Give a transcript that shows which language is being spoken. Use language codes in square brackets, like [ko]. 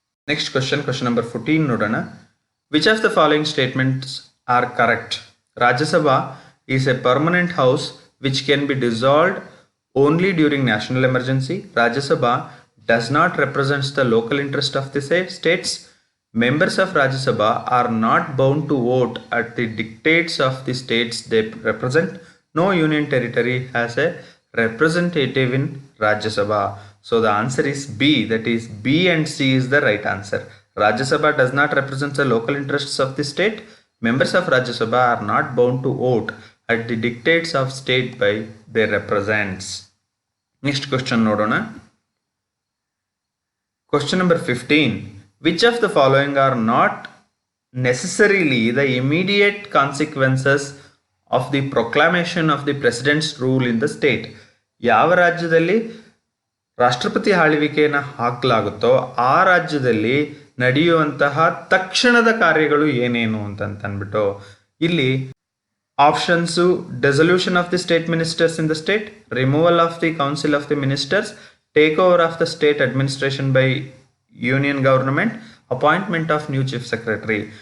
[en] next question number 14 [kn] ನೋಡೋಣ. [en] Which of the following statements are correct? Rajya Sabha is A permanent house which can be dissolved only during national emergency. Rajya Sabha does not represents the local interest of the States. Members of Rajya Sabha are not bound to vote at the dictates of the states they represent. No union territory has a representative in Rajya Sabha. So the answer is B, that is B and C is the right answer. Rajya Sabha does not represent the local interests of the state. Members of Rajya Sabha are not bound to vote at the dictates of state by their represents. Next question [kn] nodona. [en] Question number 15. Which of the following are not necessarily the immediate consequences of the proclamation of the president's rule in the state? [kn] ಯಾವ ರಾಜ್ಯದಲ್ಲಿ ರಾಷ್ಟ್ರಪತಿ ಆಳ್ವಿಕೆಯನ್ನು ಹಾಕಲಾಗುತ್ತೋ ಆ ರಾಜ್ಯದಲ್ಲಿ ನಡೆಯುವಂತಹ ತಕ್ಷಣದ ಕಾರ್ಯಗಳು ಏನೇನು ಅಂತಂದ್ಬಿಟ್ಟು ಇಲ್ಲಿ options: [en] Dissolution of the state ministers in the state, removal of the council of the ministers, take over of the state administration by union government, appointment of new chief secretary.